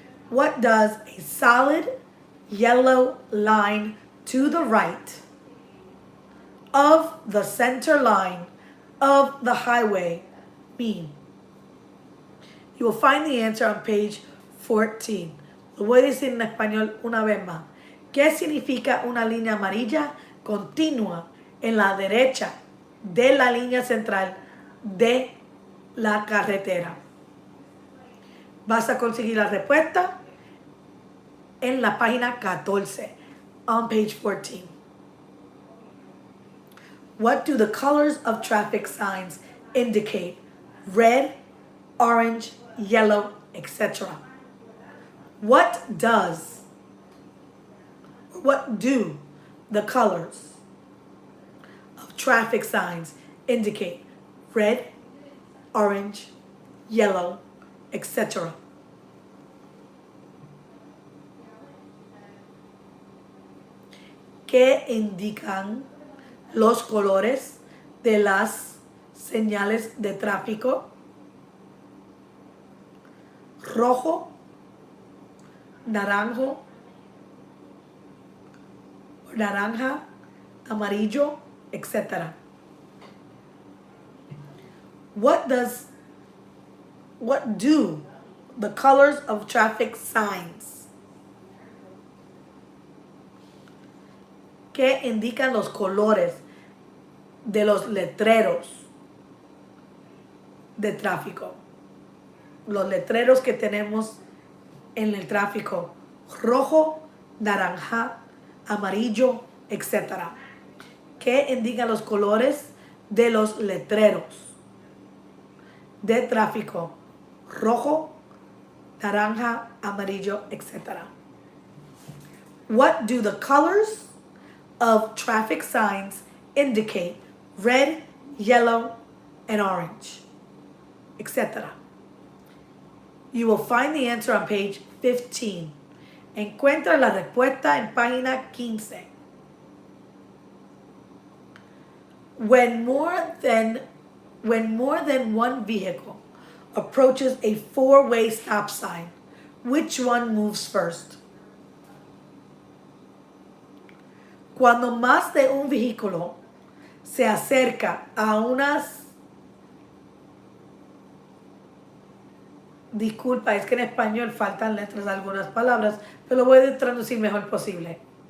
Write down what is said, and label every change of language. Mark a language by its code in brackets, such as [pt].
[en] What does a solid yellow line to the right of the center line of the highway mean? You will find the answer on page 14. [es] Lo voy a decir en español una vez más. ¿Qué significa una línea amarilla continua en la derecha de la línea central de la carretera? Vas a conseguir la respuesta en la página 14, [en] on page 14. What do the colors of traffic signs indicate? Red, orange, yellow, etc. What do the colors of traffic signs indicate? Red, orange, yellow, etc. [es] ¿Qué indican los colores de las señales de tráfico, rojo, naranjo, naranja, amarillo, etc. [en] What do the colors of traffic signs? [es] ¿Qué indican los colores de los letreros de tráfico? Los letreros que tenemos en el tráfico: rojo, naranja, amarillo, etc. ¿Qué indican los colores de los letreros de tráfico: rojo, naranja, amarillo, etc. [en] What do the colors of traffic signs indicate: red, yellow, and orange, etc.? You will find the answer on page 15. [es] Encuentra la respuesta en página 15. [en] When more than one vehicle approaches a four-way stop sign, which one moves first? [es] Cuando más de un vehículo se acerca a unas... Disculpa, es que en español faltan letras de algunas palabras, pero lo voy a traducir mejor posible.